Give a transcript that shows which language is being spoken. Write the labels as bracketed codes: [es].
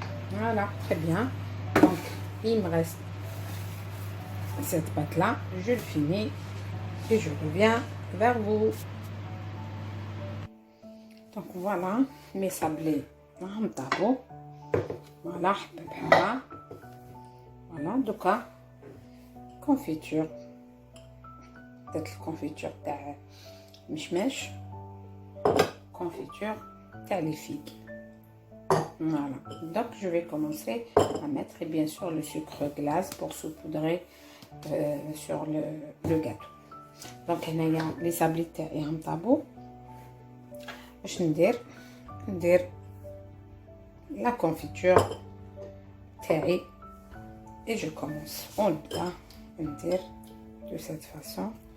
[fr] Voilà, très bien. Donc il me reste cette pâte là, je le finis et je reviens vers vous. Donc voilà mes sablés [ar] راهم طابوا. voilà حبه voilà دوكا كونفيتور، درت الكونفيتور تاع مشماش، كونفيتور تاع لي فيغ. [fr] Voilà, donc je vais commencer à mettre bien sûr le sucre glace pour saupoudrer sur le gâteau. [ar] Donc هنايا لي صابلي تاعي هم طابو. باش ندير لا كونفيتور تاعي [fr] et je commence. [ar] ونبدا ندير [fr] de cette façon.